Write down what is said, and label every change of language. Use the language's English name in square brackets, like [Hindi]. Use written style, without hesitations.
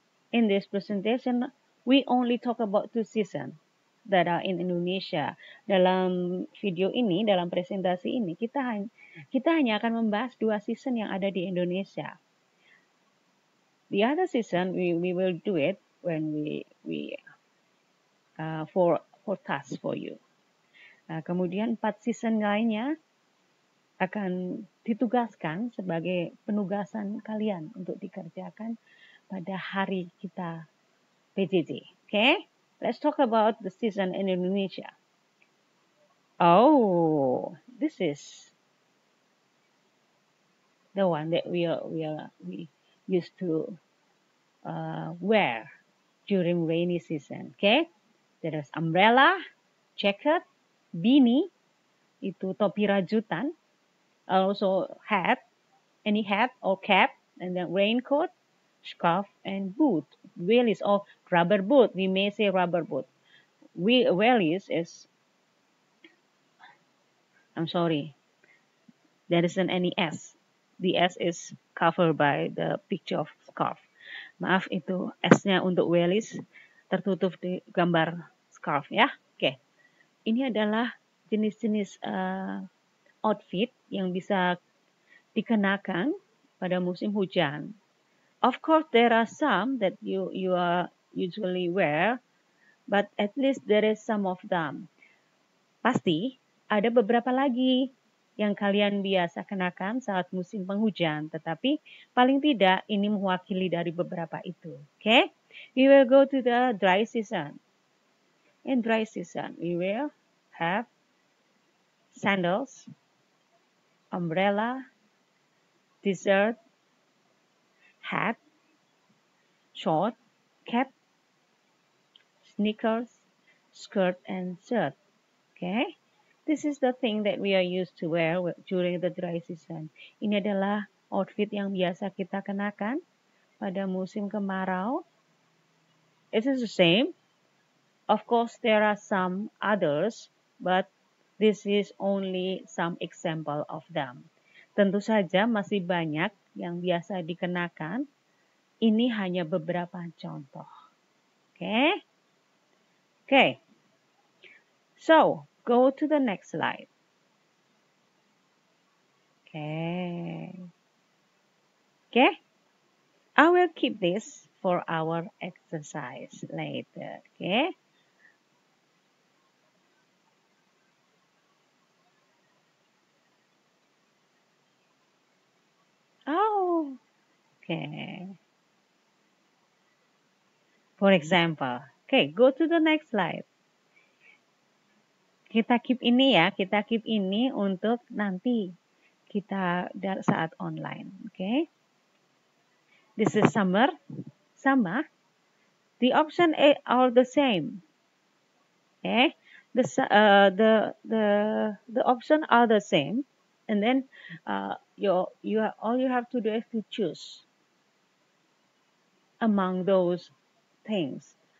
[English] In this presentation, we only talk about 2 seasons that are in Indonesia. [Indonesian] Dalam video ini, dalam presentasi ini, kita hanya akan membahas 2 season yang ada di Indonesia. [English] The other season we will do it when we for task for you. [Indonesian] Kemudian 4 season lainnya akan ditugaskan sebagai penugasan kalian untuk dikerjakan pada hari kita PJJ. [English] Okay? Let's talk about the season in Indonesia. Oh, this is the one that we used to wear during rainy season. Okay? There is umbrella, jacket, beanie, [Indonesian] itu topi rajutan, [English] also hat, any hat or cap, and then raincoat, scarf, and boot. Wellies or rubber boot. We may say rubber boot. Wellies is, I'm sorry, there isn't any S. The S is covered by the picture of scarf. [Indonesian] Maaf, itu S-nya untuk wellies tertutup di gambar scarf ya. Oke. Ini adalah jenis-jenis outfit yang bisa dikenakan pada musim hujan. [English] Of course, there are some that you are usually wear, but at least there is some of them. [Indonesian] Pasti ada beberapa lagi yang kalian biasa kenakan saat musim penghujan, tetapi paling tidak ini mewakili dari beberapa itu. [English] Okay? We will go to the dry season. In dry season, we will have sandals, umbrella, t-shirt, hat, short, cap, sneakers, skirt, and shirt. Okay? This is the thing that we are used to wear during the dry season. [Indonesian] Ini adalah outfit yang biasa kita kenakan pada musim kemarau. [English] It is the same. Of course, there are some others, but this is only some example of them. [Indonesian] Tentu saja masih banyak yang biasa dikenakan. Ini hanya beberapa contoh. [English] Okay? Okay. So, go to the next slide. Okay. Okay? I will keep this for our exercise later. Okay? Oh, okay. For example, okay, go to the next slide. [Indonesian] Kita keep ini ya, kita keep ini untuk nanti kita saat online, okay? [English] This is summer, [Indonesian] sama. [English] The option are the same, okay? The option are the same, and then all you have to do is to choose among those things.